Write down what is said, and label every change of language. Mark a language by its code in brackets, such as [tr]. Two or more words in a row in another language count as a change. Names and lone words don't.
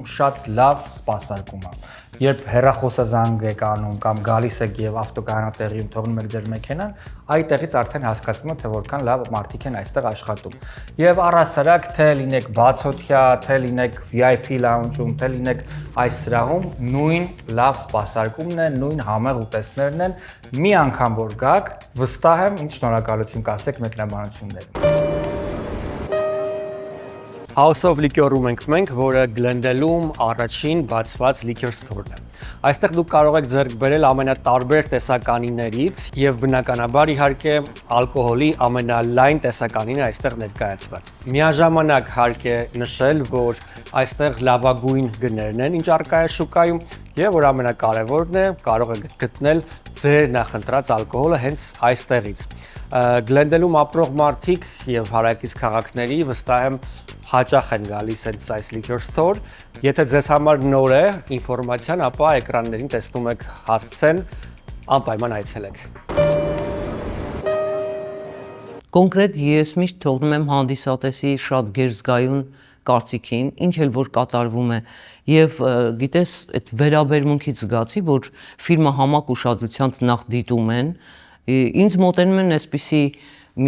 [hy] շատ լավ սպասարկում է։ Երբ հեռախոսազանգ եք անում կամ գալիս եք եւ ավտոկայանատեղիում թողնում եք ձեր մեքենան, այդտեղից արդեն հասկացնում եք, թե որքան լավ մարդիկ են այստեղ աշխատում։ Եվ առհասարակ, թե լինեք բացօթյա, թե լինեք [en] VIP lounge- [hy] ում, թե լինեք այս սրահում, նույն լավ սպասարկումն է, նույն համեղ ուտեստներն են։ Մի անգամ որ գաք, վստահ եմ, ինձ շնորհակալություն կասեք մեկնաբանություններում։ House of Liquor-ում ենք մենք, որը Glendale-ում առաջին բացված [en] liquor store- [hy] ն է։ Այստեղ դուք կարող եք ձեռք բերել ամենատարբեր տեսականիներից եւ բնականաբար իհարկե ալկոհոլի ամենալայն տեսականին է այստեղ ներկայացված։ Միաժամանակ հարկ է նշել, որ այստեղ լավագույն գներն են, ինչ առկա է շուկայում եւ որ ամենակարևորն է, կարող եք գտնել ձեր նախընտրած ալկոհոլը հենց այստեղից։ Glendale-ում ապրող մարդիկ եւ հարակից քաղաքների վստահ եմ հաճախ են գալիս այս [en] liquor store։ [hy] Եթե ձեզ համար նոր է ինֆորմացիան, ապա էկրաններին տեսնում եք հասցեն, անպայման այցելեք։ Կոնկրետ ես միշտ թողնում եմ հանդիսատեսի շատ գերզգայուն կարծիքին, ինչ էլ որ կատարվում է եւ գիտես այդ վերաբերմունքից զգացի, որ ֆիլմը համակ ուշադրությամբ նախ դիտում են, ինձ մոտենում են այսպիսի մի